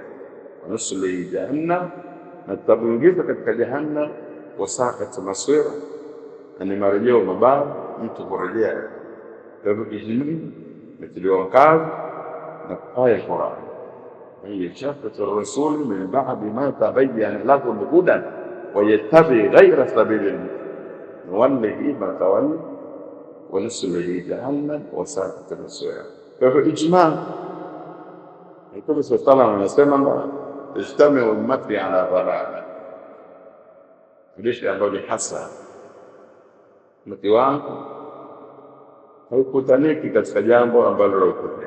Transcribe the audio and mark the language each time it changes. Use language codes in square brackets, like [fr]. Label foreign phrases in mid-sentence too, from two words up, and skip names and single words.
[ar] ونصله جهنم, [sw] na tutamuingiza katika jahannam, [ar] وساءت مصيرا, [sw] ni marejeo mabaya mtu kurejea. Kwa hivyo ijmaa imetiliwa mkazo na aya Qur'an, [ar] يشاق الرسول من بعد ما تبين له الهدى ويتبع غير سبيل المؤمنين نوله ما تولى ونصله جهنم وساءت مصيرا. [sw] Kwa hivyo ijmaa, Mtume [ar] صلى الله عليه وسلم [sw] anasema [ar] اجتمع أمتي على ضلالة, [sw] hadithi ambayo ni hasa, ummati wangu haukutaniki katika jambo ambalo laupotea.